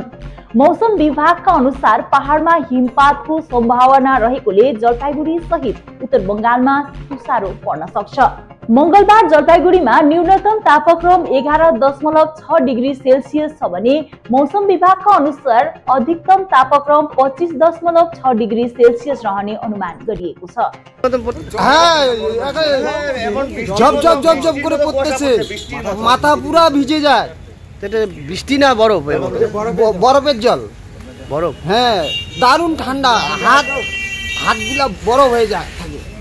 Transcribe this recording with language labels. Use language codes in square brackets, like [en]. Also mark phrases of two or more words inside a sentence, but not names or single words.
[ne] मौसम विभागका अनुसार पहाडमा हिमपातको सम्भावना रहेकोले जलपाइगुडी सहित उत्तर बंगालमा तुषारो पर्न सक्छ। मंगलबार जलपाइगुडीमा न्यूनतम तापक्रम 11.6 डिग्री सेल्सियस छ भने मौसम विभागका अनुसार अधिकतम तापक्रम 25.6 डिग्री सेल्सियस रहने अनुमान गरिएको छ। [bn] ঝপ করে পড়তেছে, মাথা পুরা ভিজে যায়। এটা বৃষ্টি না বরফ? বরফের জল। বরফ? হ্যাঁ, দারুণ ঠান্ডা। হাতগুলা বরফ হয়ে যায় থাকে।